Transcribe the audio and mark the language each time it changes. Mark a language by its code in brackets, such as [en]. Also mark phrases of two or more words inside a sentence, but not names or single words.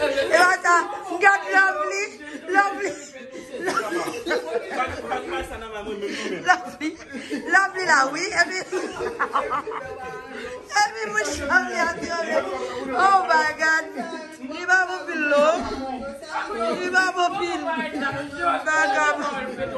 [ht] E ata, m gade Lovely. Lovely. Lovely la, wi. E pi, e pi, mwen chanm li a ti, [en] oh my God. [ht] Li ba mwen pil lo. Li ba mwen pil. Vagabond.